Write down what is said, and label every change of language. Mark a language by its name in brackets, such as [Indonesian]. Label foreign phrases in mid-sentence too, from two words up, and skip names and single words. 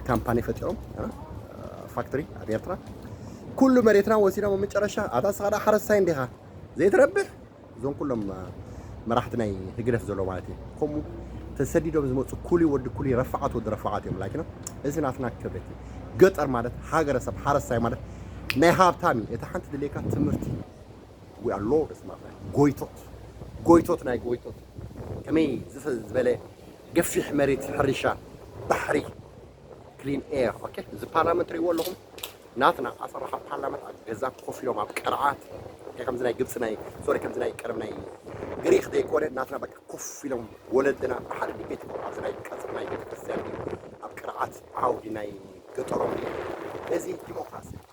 [Tigrinya] ካምፓኒ ፈጢሮም ፋክተሪ ኣብ ኤርትራ ኩሉ መሬትና ወሲዶም መጨረሻ ኣታ ስኻዳ ሓረስታይ እንዲኻ ዘይትረብሕ እዞም ኩሎም መራሕቲ ናይ ህግደፍ ዘሎ ማለት እዩ ከምኡ ተሰዲዶም ዝመፁ ኩሊ ወዲ ኩሊ ረፋዓት ወዲ ረፋዓት እዮም ላኪ ነው እዚ ናትና ክብረት ገጠር ማለት ሃገረሰብ ሓረስታይ ማለት ናይ ሃብታሚ እቲ ሓንቲ ድሌካ ትምህርቲ [English] we are lords, my friend. [Tigrinya] ጎይቶት ናይ ጎይቶት ከመይ ዝበለ ገፊሕ መሬት ሕርሻ ባሕሪ [English] clean air okay [Tigrinya] እዚ ፓርላመንት ሪእዎ ኣለኹም ናትና ኣሰራሓ ፓርላመንት ኣብ ገዛ ኮፍ ኢሎም ኣብ ቀርዓት ከምዚ ናይ ግብፂ ናይ ሶሪ ከምዚ ናይ ቀረብ ናይ ግሪክ ዘይኮነ ናትና በቃ ኮፍ ኢሎም ወለድና ብሓደ ቤት ኣብዚ ናይ ቀፅር ናይ ቤተክርስትያን ኣብ ቀርዓት ዓውዲ ናይ ገጠሮም እዚ ዲሞክራሲ